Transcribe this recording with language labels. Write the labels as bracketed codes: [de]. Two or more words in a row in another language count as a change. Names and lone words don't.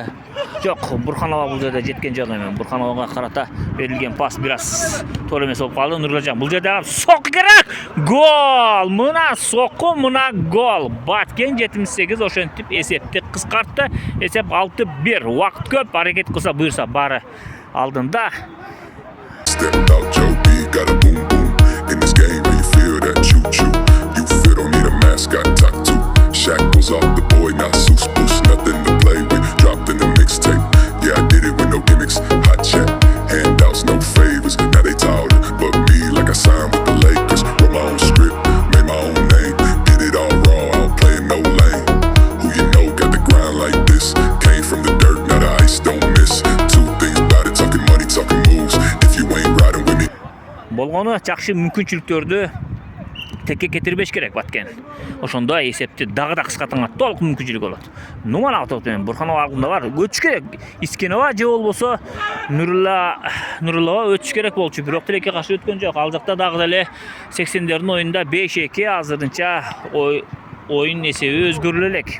[ky] Жок, Бурханова бул жерде жеткен жок эми. Бурхановага карата берилген пас бир аз туура эмес болуп калды. Нурлажан бул жерде сок керек. Гол! Мына сокко, мына гол. Баткен 78 ошентип эсепти кыскартты. Эсеп 6-1. Убакыт көп, аракет кылса буйрса бары алдында. [en] Stepped out Joe B, got a boom boom. In this game, where you feel that choo choo. You feel don't need a mascot tattoo. Shackles off the boy, not Seuss Boost, nothing to play with. Dropped in the mixtape. Yeah, I did it with no gimmicks. Hot chat, handouts, no favors. Now they taller, but me like I signed with the Lakers. Wrote my own script, made my own name. Did it all raw, I don't play no lane. Who you know got the grind like this? Came from the dirt, now the ice don't miss. Two things about it, talking money, talking moves. If you ain't riding with me. [ky] Болгону жакшы мүмкүнчүлүктөрдү текке кетирбеш керек Баткен. Ошондо эсепти дагы да кыскартганга толук мүмкүнчүлүк болот. Нумана топ менен Бурханова алдында бар. Өтүш керек. Искенова же болбосо Нуруллова өтүш керек болчу. Бирок тилекке каршы өткөн жок. Ал жакта дагы деле 80-дердин оюнда 5-2 азырынча оюн эсеби өзгөрүлө элек.